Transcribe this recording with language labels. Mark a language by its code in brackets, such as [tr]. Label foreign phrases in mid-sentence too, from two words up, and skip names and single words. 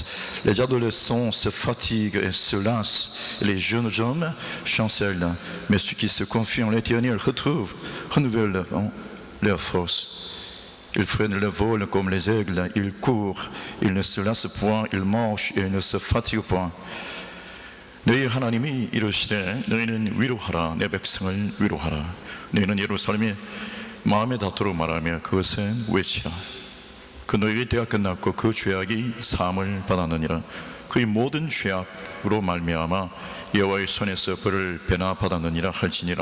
[fr] Les adolescents se fatiguent et se lassent, les jeunes hommes chancellent, mais ceux qui se confient en l'Éternel renouvellent leur force. Ils freinent le vol comme les aigles, ils courent, ils ne se lassent point, ils marchent et ils ne se fatiguent point. [ko] 너희 하나님이 이르시되 너희는 위로하라 내 백성을 위로하라 너희는 예루살렘이 마음에 닿도록 말하며 그것은 외치라 그 너희의 때가 끝났고 그 죄악이 사함을 받았느니라 그의 모든 죄악으로 말미암아 여호와의 손에서 벌을 배나 받았느니라 할지니라